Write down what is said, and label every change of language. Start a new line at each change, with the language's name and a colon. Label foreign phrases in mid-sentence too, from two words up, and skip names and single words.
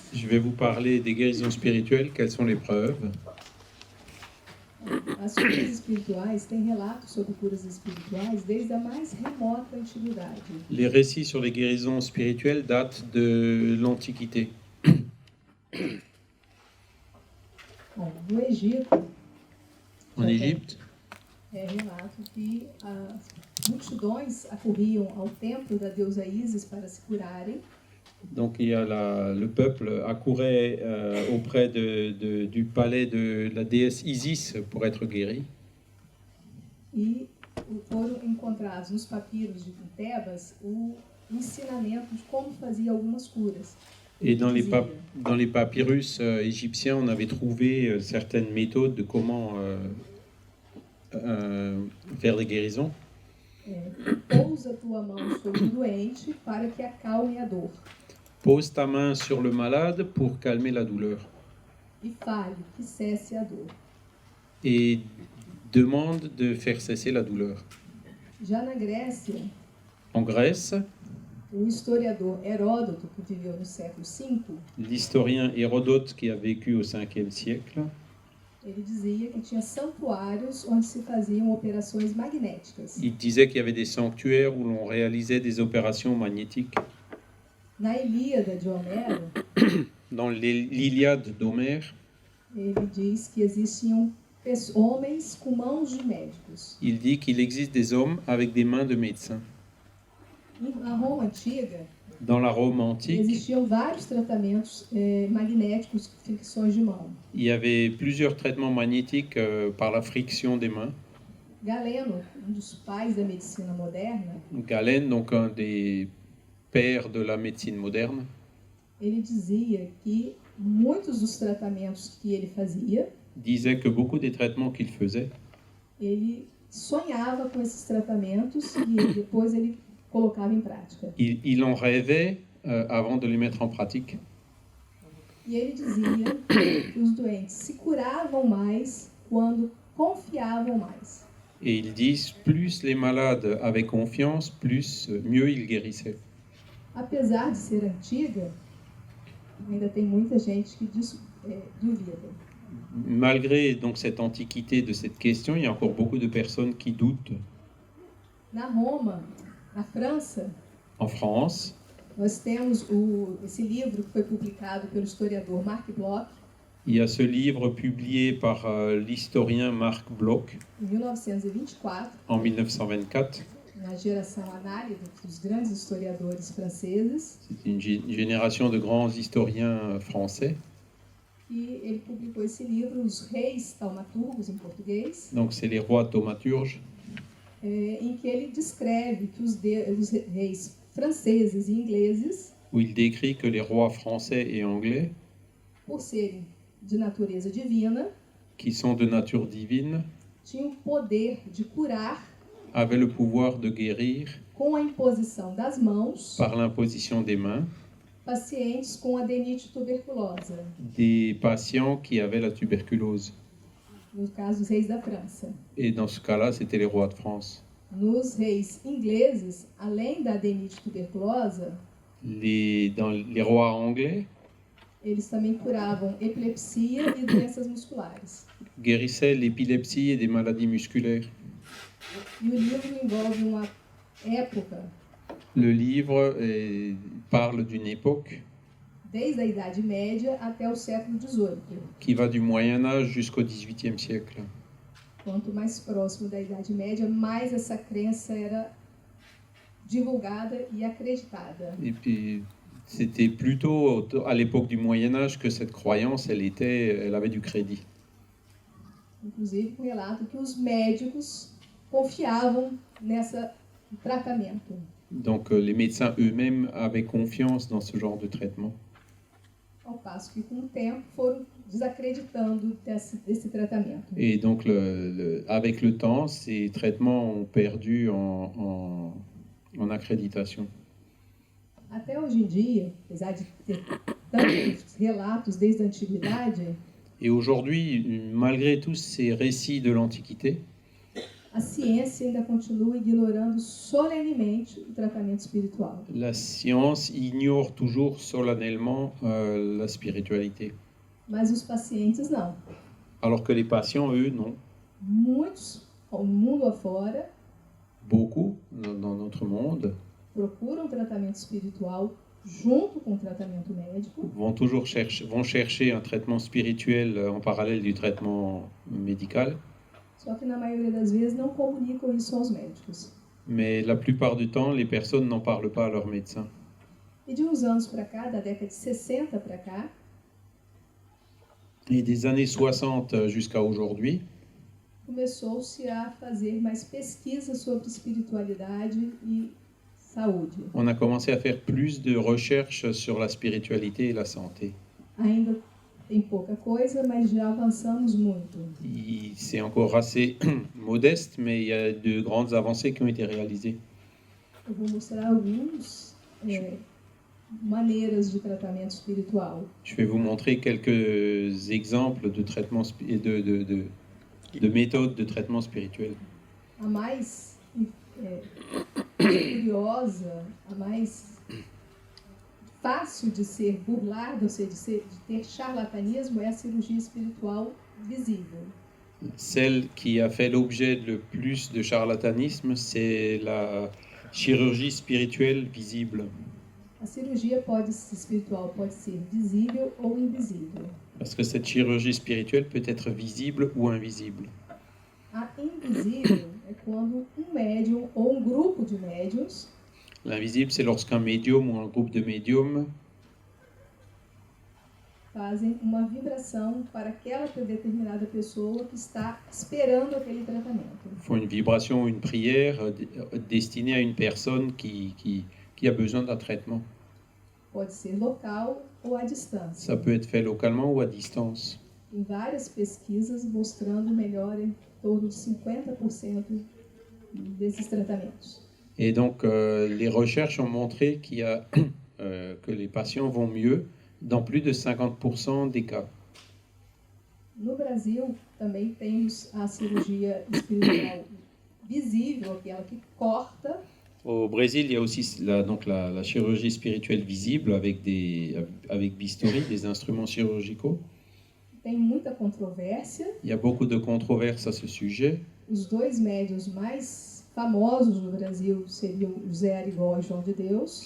French: Je vais vous parler des guérisons spirituelles, quelles sont les preuves.
Portuguese: As curas espirituais têm relatos sobre curas espirituais desde a mais remota antiguidade.
French: Les récits sur les guérisons spirituelles datent de l'Antiquité.
Portuguese: Bom, no Egito,
French: En Égypte,
Portuguese: relato que as multidões acorriam ao templo da deusa Ísis para se curarem.
French: donc il y a le peuple accourait auprès du palais de la déesse Isis pour être guéri.
Portuguese: E foram encontrados nos papiros de Tebas o ensinamento de como fazia algumas curas.
French: Et dans les papyrus égyptiens, on avait trouvé certaines méthodes de comment faire des guérisons.
Portuguese: Pousa tua mão sobre o doente para que acalme a dor.
French: Pose ta main sur le malade pour calmer la douleur.
Portuguese: E fale que cesse a dor.
French: Et demande de faire cesser la douleur.
Portuguese: Já na Grécia,
French: En Grèce,
Portuguese: o historiador Heródoto, que viveu no século V,
French: l'historien Hérodote, qui a vécu au 5e siècle,
Portuguese: ele dizia que tinha santuários onde se faziam operações magnéticas.
French: il disait qu'il y avait des sanctuaires où l'on réalisait des opérations magnétiques.
Portuguese: Na Ilíada de Homero,
French: Dans l'Iliade d'Homère,
Portuguese: ele diz que existiam homens com mãos de médicos.
French: il dit qu'il existe des hommes avec des mains de médecins.
Portuguese: Na Roma antiga,
French: Dans la Rome antique,
Portuguese: existiam vários tratamentos magnéticos, fricções de mão.
French: il y avait plusieurs traitements magnétiques par la friction des mains.
Portuguese: Galeno, dos pais da medicina moderna,
French: Galen, donc un des pères de la médecine moderne,
Portuguese: ele dizia que muitos dos tratamentos que ele fazia,
French: disait que beaucoup des traitements qu'il faisait,
Portuguese: ele sonhava com esses tratamentos e depois ele colocava em prática.
French: il en rêvait avant de les mettre en pratique.
Portuguese: E ele dizia que os doentes se curavam mais quando confiavam mais.
French: Et ils disent, plus les malades avaient confiance, mieux ils guérissaient.
Portuguese: Apesar de ser antiga, ainda tem muita gente que duvida.
French: Malgré donc cette antiquité de cette question, il y a encore beaucoup de personnes qui doutent.
Portuguese: Na Roma, na França,
French: En France,
Portuguese: nós temos esse livro que foi publicado pelo historiador Marc Bloch
French: il y a ce livre publié par l'historien Marc Bloch
Portuguese: em 1924,
French: en 1924.
Portuguese: na geração análise dos grandes historiadores franceses.
French: C'est une génération de grands historiens français.
Portuguese: E ele publicou esse livro, Os Reis Taumaturgos, em português.
French: Donc c'est les rois thaumaturges.
Portuguese: Em que ele descreve que os reis franceses e ingleses,
French: Où il décrit que les rois français et anglais,
Portuguese: por serem de natureza divina,
French: qui sont de nature divine,
Portuguese: tinham o poder de curar
French: avaient le pouvoir de guérir
Portuguese: com a imposição das mãos
French: par l'imposition des mains
Portuguese: pacientes com adenite tuberculosa,
French: des patients qui avaient la tuberculose.
Portuguese: no caso dos reis da França.
French: Et dans ce cas-là, c'était les rois de France.
Portuguese: Nos reis ingleses, além da adenite tuberculosa,
French: Dans les rois anglais
Portuguese: eles também curavam epilepsia e doenças musculares.
French: guérissaient l'épilepsie et des maladies musculaires.
Portuguese: E o livro envolve uma época,
French: Le livre parle d'une époque
Portuguese: desde a Idade Média até o século XVIII.
French: qui va du Moyen Âge jusqu'au XVIIIe siècle.
Portuguese: Quanto mais próximo da Idade Média, mais essa crença era divulgada e acreditada.
French: Et puis, c'était plutôt à l'époque du Moyen Âge que cette croyance, elle avait du crédit.
Portuguese: Inclusive, com relato que os médicos confiavam nesse tratamento.
French: Donc, les médecins eux-mêmes avaient confiance dans ce genre de traitement.
Portuguese: Ao passo que, com o tempo, foram desacreditando desse tratamento.
French: Et donc, avec le temps, ces traitements ont perdu en accréditation.
Portuguese: Até hoje em dia, apesar de ter tantos relatos desde a antiguidade,
French: Et aujourd'hui, malgré tous ces récits de l'Antiquité,
Portuguese: a ciência ainda continua ignorando solenemente o tratamento espiritual.
French: La science ignore toujours solennellement la spiritualité,
Portuguese: Mas os pacientes não.
French: alors que les patients, eux, non.
Portuguese: Muitos, ao mundo afora,
French: Beaucoup dans notre monde
Portuguese: procuram tratamento espiritual junto com o tratamento médico,
French: vont chercher un traitement spirituel en parallèle du traitement médical,
Portuguese: só que na maioria das vezes não comunicam isso aos médicos.
French: mais la plupart du temps, les personnes n'en parlent pas à leur médecin.
Portuguese: E de uns anos para cá, da década de 60 para cá,
French: Et des années 60 jusqu'à aujourd'hui,
Portuguese: começou-se a fazer mais pesquisas sobre espiritualidade e saúde.
French: on a commencé à faire plus de recherches sur la spiritualité et la santé.
Portuguese: Ainda tem pouca coisa, mas já avançamos muito.
French: C'est encore assez modeste, mais il y a de grandes avancées qui ont été réalisées.
Portuguese: Eu vou mostrar algumas maneiras de tratamento espiritual.
French: Je vais vous montrer quelques exemples de traitements de méthodes de traitement spirituel.
Portuguese: A mais curiosa, a mais fácil de ser burlada, ou seja, de ter charlatanismo, é a cirurgia espiritual visível.
French: Celle qui a fait l'objet le plus de charlatanisme, c'est la chirurgie spirituelle visible.
Portuguese: A cirurgia espiritual pode ser visível ou invisível.
French: Parce que cette chirurgie spirituelle peut être visible ou invisible.
Portuguese: A invisível é quando um médium ou um grupo de médiums
French: L'invisible, c'est lorsqu'un médium ou un groupe de médiums
Portuguese: fazem uma vibração para aquela determinada pessoa que está esperando aquele tratamento.
French: font une vibration ou une prière destinée à une personne qui a besoin d'un traitement.
Portuguese: Pode ser local ou à distância.
French: Ça peut être fait localement ou à distance.
Portuguese: Tem várias pesquisas mostrando melhora em torno de 50% desses tratamentos.
French: Et donc, les recherches ont montré que les patients vont mieux dans plus de 50% des cas.
Portuguese: No Brasil, também temos a cirurgia espiritual visível, aquela que corta.
French: Au Brésil, il y a aussi la chirurgie spirituelle visible avec bistouri, des instruments chirurgicaux.
Portuguese: Tem muita controvérsia.
French: Il y a beaucoup de controverses à ce sujet.
Portuguese: Os dois médiuns mais famosos no Brasil seriam José Arigó e João de Deus.